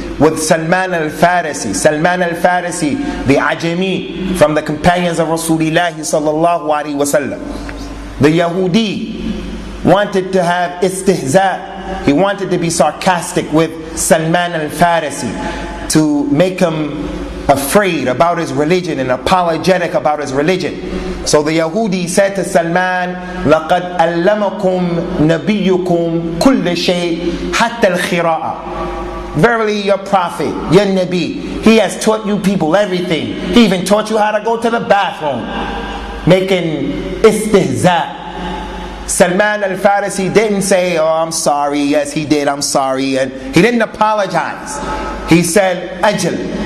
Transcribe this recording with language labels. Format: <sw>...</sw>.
<en>With Salman al-Farisi. Salman al-Farisi, the Ajami, from the companions of Rasulullah sallallahu alaihi wasallam. The Yahudi wanted to have istihza. He wanted to be sarcastic with Salman al-Farisi to make him afraid about his religion and apologetic about his religion. So the Yahudi said to Salman,</en> <ar>لَقَدْ أَلَّمَكُمْ نَبِيُّكُمْ كُلَّ شَيْءٍ حَتَّى الْخِرَاءَ.</ar> <en>Verily your prophet, your Nabi, he has taught you people everything. He even taught you how to go to the bathroom. Making istihza. Salman al-Farisi didn't say, oh, I'm sorry, yes he did, I'm sorry. And he didn't apologize. He said, Ajal.</en>